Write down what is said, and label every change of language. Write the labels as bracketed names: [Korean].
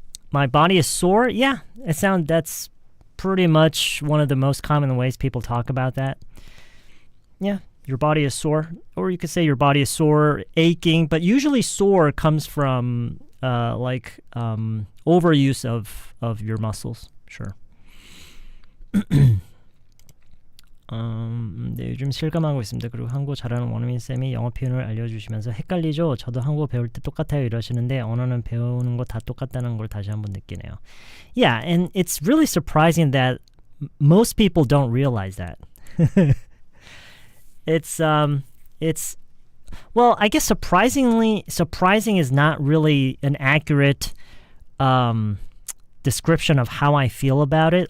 [English] My body is sore. Yeah, that's pretty much one of the most common ways people talk about that. Yeah, your body is sore. Or you could say your body is sore, aching. But usually sore comes from overuse of your muscles. Sure. [Korean] 네, 요즘 실감하고 있습니다. 그리고 한국어 잘하는 원어민 쌤이 영어 표현을 알려주시면서 헷갈리죠? 저도 한국어 배울 때 똑같아요 이러시는데 언어는 배우는 거 다 똑같다는 걸 다시 한번 느끼네요. [English] Yeah, and it's really surprising that most people don't realize that. It's well, I guess surprising is not really an accurate description of how I feel about it.